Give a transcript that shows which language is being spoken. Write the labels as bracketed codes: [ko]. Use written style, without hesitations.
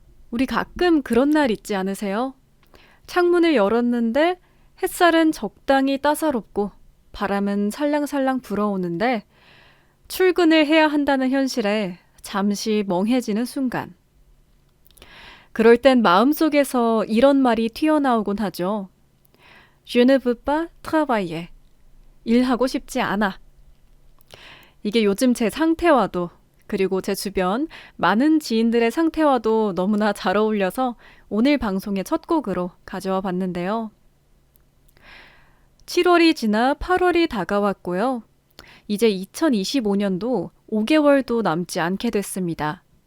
[ko] 우리 가끔 그런 날 있지 않으세요? 창문을 열었는데 햇살은 적당히 따사롭고 바람은 살랑살랑 불어오는데 출근을 해야 한다는 현실에 잠시 멍해지는 순간. 그럴 땐 마음속에서 이런 말이 튀어나오곤 하죠. [fr] Je ne veux pas travailler. [ko] 일하고 싶지 않아. 이게 요즘 제 상태와도 그리고 제 주변 많은 지인들의 상태와도 너무나 잘 어울려서 오늘 방송의 첫 곡으로 가져와 봤는데요. 7월이 지나 8월이 다가왔고요. 이제 2025년도 5개월도 남지 않게 됐습니다.